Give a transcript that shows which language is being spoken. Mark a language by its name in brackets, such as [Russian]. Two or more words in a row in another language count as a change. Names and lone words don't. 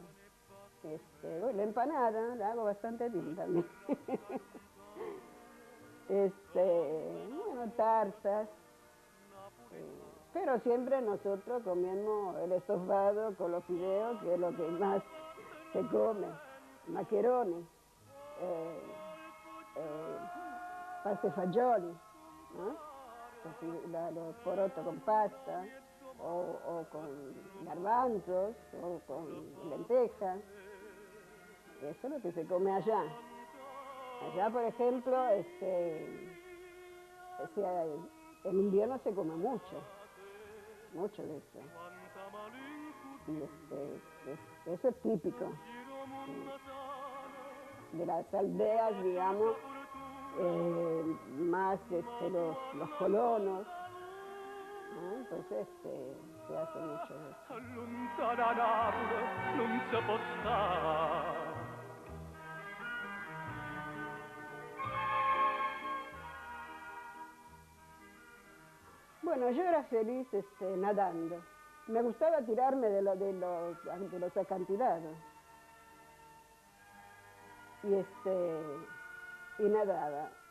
[Spanish] La empanada la hago bastante bien también. Bueno, tartas, Pero siempre nosotros comemos el estofado con los fideos, que es lo que más se come, [Italian] maccheroni, pasta e fagioli, [Spanish] ¿no? Los porotos con pasta, o con garbanzos, o con lentejas. Eso es lo que se come allá. Allá, por ejemplo, en invierno se come mucho de eso. Y eso es típico de las aldeas, digamos, más los colonos, ¿no? Entonces se hace mucho de eso. [Italian] Lontana Napoli non si può stare. [Spanish] Bueno, yo era feliz nadando. Me gustaba tirarme de los acantilados. Y nadaba.